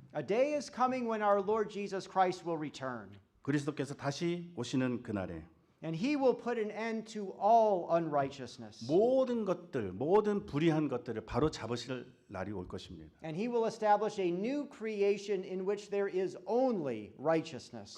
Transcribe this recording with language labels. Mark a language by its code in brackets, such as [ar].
[en] A day is coming when our Lord Jesus Christ will return, [ko] 그리스도께서 다시 오시는 그날에 [en] and he will put an end to all unrighteousness. [ko] 모든 것들, 모든 불의한 것들을 바로 잡으실 날이 올 것입니다. [en] And he will establish a new creation in which there is only righteousness.